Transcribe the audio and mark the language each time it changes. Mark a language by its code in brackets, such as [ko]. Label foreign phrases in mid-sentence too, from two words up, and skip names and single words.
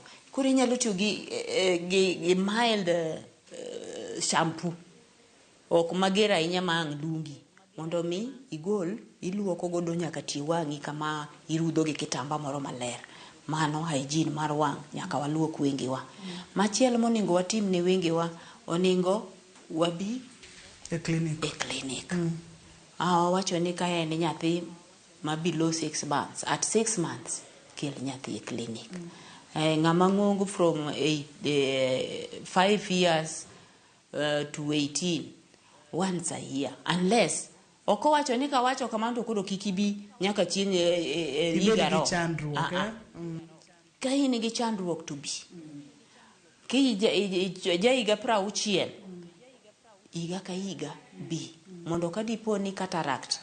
[luo] Koro inyalo tiyo gi mild shampoo ok mager ahinya ma ang' dungi mondo mi iluoko godo nyaka tie wang'i kama irudho gi kitamba moro maler. Mano hygiene mar wang' nyaka waluok wengewa. Machielo monego watim ne wengewa onego wabi e clinic. Wacho ni ka en nyathi ma [en] below 6 months, at 6 months [luo] kel nyathi e clinic. Ng'ama ng'ongo [en] from 5 years to 18 once a year, unless [luo] oko wacho ni ka wacho kamano to koro kikibi nyaka chieng' igaro ka in gi chandruok to bi ki higa 60 higa ka higa bi mondo ka dipo ni cataract